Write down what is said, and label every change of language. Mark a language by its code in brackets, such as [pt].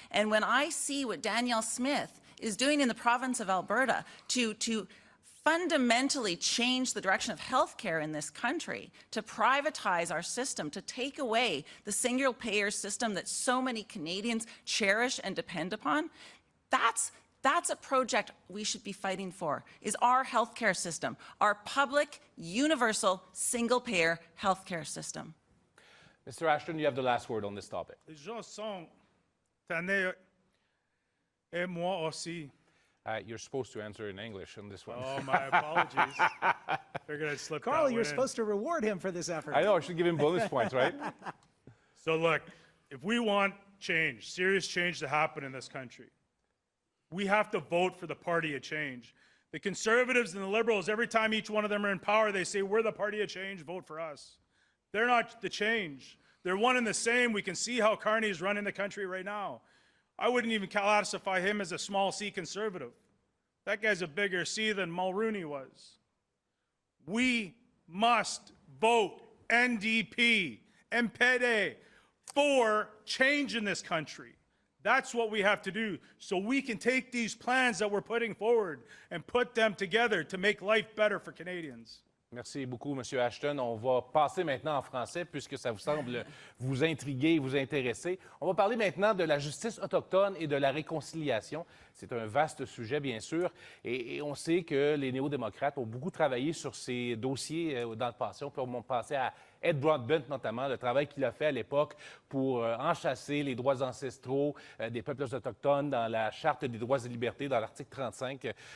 [en] And when I see what Danielle Smith is doing in the province of Alberta to fundamentally change the direction of healthcare in this country, to privatize our system, to take away the single-payer system that so many Canadians cherish and depend upon, that's a project we should be fighting for, is our healthcare system, our public, universal, single-payer healthcare system. Mr. Ashton, you have the last word on this topic. [fr] Les gens sont tannés, et moi aussi. [en] You're supposed to answer in English on this one. Oh, my apologies. Figured I'd slip Carl, that you're one in. supposed to reward him for this effort. I know, I should give him bonus points, right? So look, if we want change, serious change to happen in this country, we have to vote for the party of change. The Conservatives and the Liberals, every time each one of them are in power, they say, we're the party of change, vote for us. They're not the change. They're one and the same. We can see how Carney is running the country right now. I wouldn't even classify him as a small C Conservative. That guy's a bigger C than Mulrooney was. We must vote NDP, NPD, for change in this country. That's what we have to do, so we can take these plans that we're putting forward and put them together to make life better for Canadians. [fr] Merci beaucoup, M. Ashton. On va passer maintenant en français puisque ça vous semble vous intriguer, vous intéresser. On va parler maintenant de la justice autochtone et de la réconciliation. C'est un vaste sujet, bien sûr, et on sait que les néo-démocrates ont beaucoup travaillé sur ces dossiers dans le passé. On peut penser à Ed Broadbent, notamment, le travail qu'il a fait à l'époque pour enchasser les droits ancestraux des peuples autochtones dans la Charte des droits et libertés, dans l'article 35.